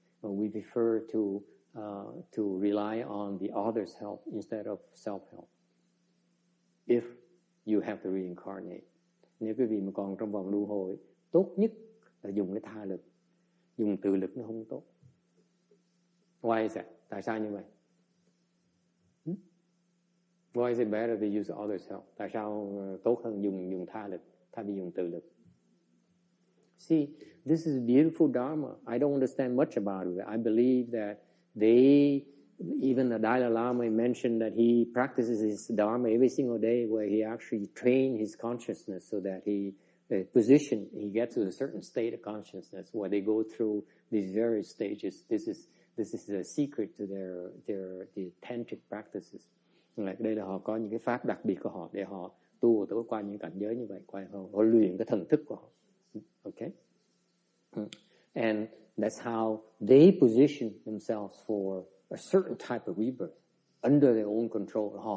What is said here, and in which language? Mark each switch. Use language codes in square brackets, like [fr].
[en] We prefer to rely on the others' help instead of self-help. If you have to reincarnate. [vi] Nếu quý vị mà còn trong vòng luân hồi, tốt nhất là dùng cái tha lực. Dùng tự lực nó không tốt. [en] Why is that? [vi] Tại sao như vậy? [en] Why is it better to use others' help? [vi] Tại sao tốt hơn dùng tha lực thay vì dùng tự lực? [en] See, this is beautiful Dharma. I don't understand much about it. I believe that even the Dalai Lama mentioned that he practices his Dharma every single day, where he actually trains his consciousness so that he gets to a certain state of consciousness where they go through these various stages. This is a secret to their tantric practices. [vi] Đây là họ có những cái pháp đặc biệt của họ để họ tu tới qua những cảnh giới như vậy, họ luyện cái thần thức của họ. [en] Okay, and that's how they position themselves for a certain type of rebirth under their own control.